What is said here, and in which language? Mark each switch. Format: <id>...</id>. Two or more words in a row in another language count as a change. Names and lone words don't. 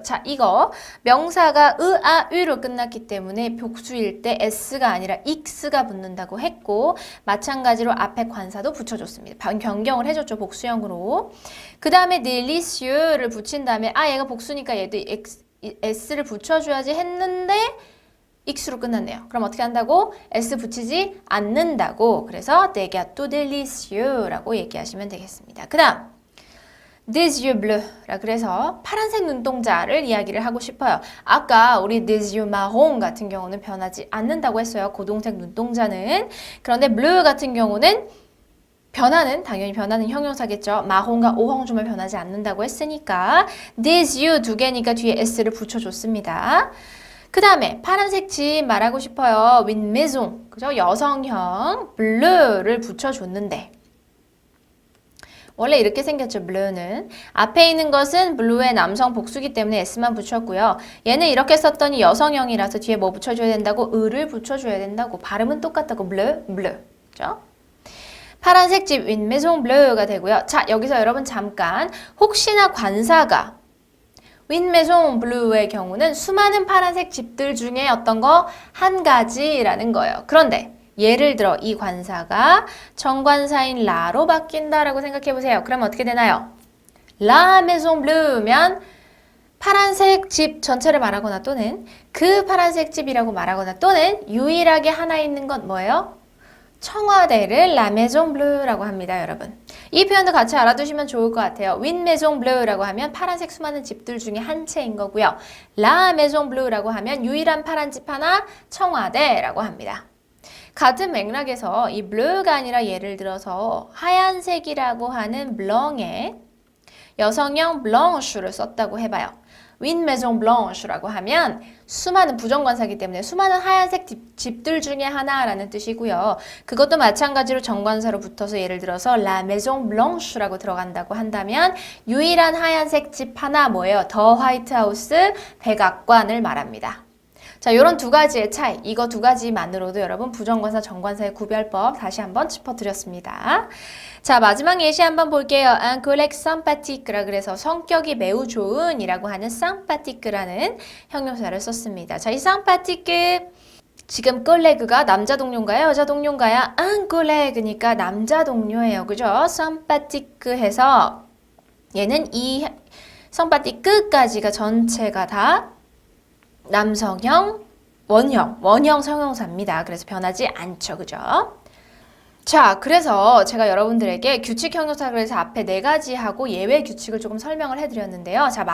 <ko>자, 이거 명사가 으, 아, 으로 끝났기 때문에 복수일 때 s가 아니라 x가 붙는다고 했고 마찬가지로 앞에 관사도 붙여줬습니다. 변경을 해줬죠. 복수형으로. 그 다음에 delicious를 붙인 다음에 아, 얘가 복수니까 얘도 s를 붙여줘야지 했는데 x로 끝났네요. 그럼 어떻게 한다고? s 붙이지 않는다고. 그래서</ko> <fr>des gâteaux délicieux</fr> <ko>라고 얘기하시면 되겠습니다. 그 다음</ko> <fr>des yeux bleus</fr> <ko>라 그래서 파란색 눈동자를 이야기를 하고 싶어요. 아까 우리</ko> <fr>des yeux marron</fr> <ko>같은 경우는 변하지 않는다고 했어요. 고동색 눈동자는. 그런데 bleu 같은 경우는 당연히 변하는 형용사겠죠. 마홍과 오홍주말 변하지 않는다고 했으니까</ko> <fr>des yeux</fr> <ko>두 개니까 뒤에 s를 붙여줬습니다. 그 다음에 파란색 집 말하고 싶어요.</ko> <fr>une maison,</fr> <ko>그죠? 여성형 bleu를 붙여줬는데 원래 이렇게 생겼죠. blue는. 앞에 있는 것은 blue의 남성 복수기 때문에 s만 붙였고요. 얘는 이렇게 썼더니 여성형이라서 뒤에 뭐 붙여줘야 된다고? 을을 붙여줘야 된다고. 발음은 똑같다고.</ko> <fr>bleu, bleu.</fr> <ko>그죠? 파란색 집</ko> <fr>une maison bleu</fr> <ko>가 되고요. 자, 여기서 여러분 잠깐 혹시나 관사가</ko> <fr>une maison bleu</fr> <ko>의 경우는 수많은 파란색 집들 중에 어떤 거? 한 가지라는 거예요. 그런데 예를 들어 이 관사가 정관사인 라로 바뀐다라고 생각해 보세요. 그럼 어떻게 되나요?</ko> <fr>La maison bleu</fr> <ko>면 파란색 집 전체를 말하거나 또는 그 파란색 집이라고 말하거나 또는 유일하게 하나 있는 건 뭐예요? 청와대를</ko> <fr>La maison bleu</fr> <ko>라고 합니다, 여러분. 이 표현도 같이 알아두시면 좋을 것 같아요.</ko> <fr>Une maison bleu</fr> <ko>라고 하면 파란색 수많은 집들 중에 한 채인 거고요.</ko> <fr>La maison bleu</fr> <ko>라고 하면 유일한 파란 집 하나, 청와대라고 합니다. 같은 맥락에서 이 블루가 아니라 예를 들어서 하얀색이라고 하는 블랑에 여성형 블랑슈를 썼다고 해봐요.</ko> <fr>une maison blanche</fr> <ko>라고 하면 수많은 부정관사이기 때문에 수많은 하얀색 집들 중에 하나라는 뜻이고요. 그것도 마찬가지로 정관사로 붙어서 예를 들어서</ko> <fr>la maison blanche</fr> <ko>라고 들어간다고 한다면 유일한 하얀색 집 하나 뭐예요?</ko> <en>the White House</en> <ko>백악관을 말합니다. 자, 요런 두 가지의 차이, 이거 두 가지만으로도 여러분 부정관사, 정관사의 구별법 다시 한번 짚어드렸습니다. 자, 마지막 예시 한번 볼게요.</ko> <fr>Un collègue sympathique</fr> <ko>라 그래서 성격이 매우 좋은 이라고 하는 sympathique라는 형용사를 썼습니다. 자, 이 sympathique 지금 컬레그가 남자 동료인가요? 여자 동료인가요?</ko> <fr>un collègue</fr> <ko>니까 남자 동료예요. 그죠? sympathique 해서 얘는 이 sympathique까지가 전체가 다 남성형, 원형 형용사입니다. 그래서 변하지 않죠. 그죠? 자, 그래서 제가 여러분들에게 규칙 형용사 그래서 앞에 4가지 하고 예외 규칙을 조금 설명을 해드렸는데요.</ko>